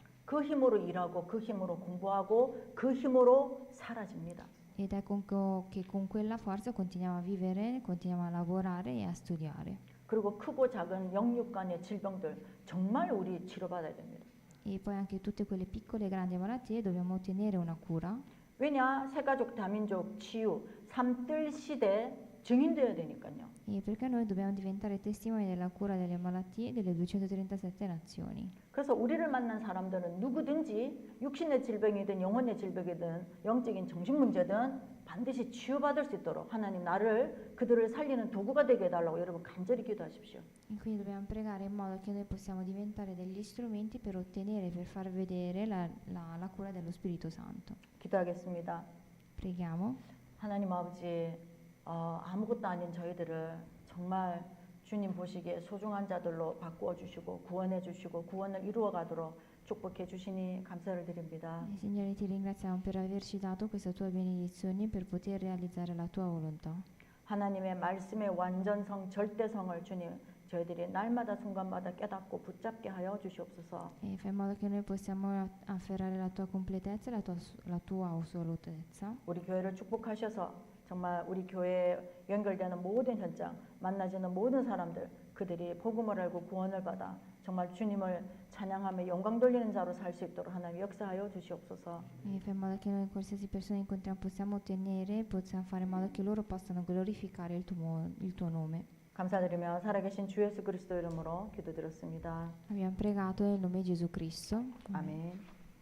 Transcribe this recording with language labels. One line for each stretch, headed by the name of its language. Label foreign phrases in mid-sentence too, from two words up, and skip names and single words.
Korean: 그 힘으로 일하고 그 힘으로 공부하고 그 힘으로 사라집니다.
Italian: Ed è che con quella forza continuiamo a vivere, continuiamo a lavorare e a studiare.
Korean: 그리고 크고 작은 영육간의 질병들 정말 우리 치료받아야 됩니다.
Italian: E poi anche tutte quelle piccole e grandi malattie dobbiamo ottenere una cura.
Korean: 왜냐? 새가족 다민족 치유 3뜰 시대 증인되어야 되니까요.
Italian: E perché noi dobbiamo diventare testimoni della cura delle malattie delle 237 nazioni.
Korean: 그래서 우리를 만난 사람들은 누구든지 육신의 질병이든 영혼의 질병이든 영적인 정신 문제든 반드시 치유받을 수 있도록 하나님 나를 그들을 살리는 도구가 되게 해달라고 여러분 간절히 기도하십시오.
Italian: E quindi dobbiamo pregare in modo che noi possiamo diventare degli strumenti per ottenere, per far vedere la cura dello Spirito Santo.
Korean: 기도하겠습니다.
Italian: Preghiamo.
Korean: 하나님 아버지 아무것도 아닌 저희들을 정말 주님 보시기에 소중한 자들로 바꾸어 주시고 구원해 주시고 구원을 이루어 가도록 축복해 주시니 감사를 드립니다.
Italian: Signore, ti ringraziamo per averci dato queste tue benedizioni per poter realizzare la tua volontà.
Korean: 하나님의 말씀의 완전성, 절대성을 주님 저희들이 날마다 순간마다 깨닫고 붙잡게 하여 주시옵소서.
Italian: E fai in modo che noi possiamo afferrare la tua completezza e la tua assolutezza.
Korean: 우리 교회를 축복하셔서 정말 우리 교회에 연결되는 모든 현장, 만나지는 모든 사람들, 그들이 복음을 알고 구원을 받아 정말 주님을 찬양하며 영광 돌리는 자로 살 수 있도록 하나님 역사하여 주시옵소서.
Italian: E fai in modo che noi qualsiasi persona incontriamo possiamo ottenere, possiamo fare in modo che loro possano glorificare il tuo nome.
Korean: 감사드리며 살아계신 주 예수 그리스도 이름으로 기도드렸습니다.
Italian: Abbiamo pregato nel nome di Gesù Cristo.
Korean: 아멘.